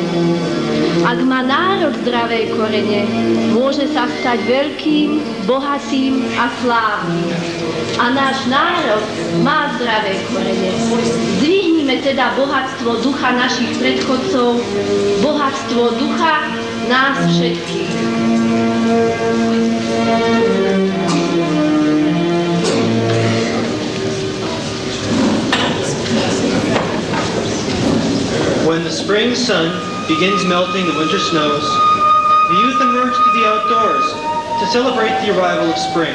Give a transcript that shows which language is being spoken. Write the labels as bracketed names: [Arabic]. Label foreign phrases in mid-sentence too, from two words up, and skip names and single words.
[Slovak] Ak má národ zdravé korene, môže sa stať veľkým, bohatým a slávnym. A náš národ má zdravé korene. Zdvihnime teda bohatstvo ducha našich predchodcov, bohatstvo ducha nás všetkých. [English] When the spring sun begins melting the winter snows, the youth emerge to the outdoors to celebrate the arrival of spring.